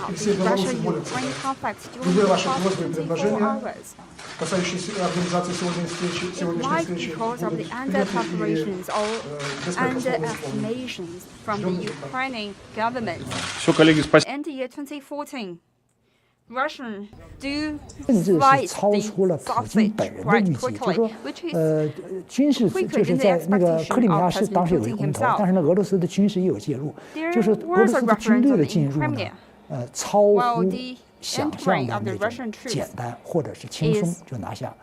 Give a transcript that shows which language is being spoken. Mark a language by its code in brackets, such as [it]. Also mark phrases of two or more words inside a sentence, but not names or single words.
[ru] И все белорусы молятся. Любые ваши просьбы и предложения, касающиеся организации сегодняшней встречи, будут приняты и беспрекословно исполнены. Все, коллеги, спасибо. [zh] 甚至是超出了普京本人的预计，就是说，军事就是在那个克里米亚是当时有一个公投，但是呢，俄罗斯的军事也有介入，就是俄罗斯的军队的进入呢，超乎想象的那种简单或者是轻松就拿下。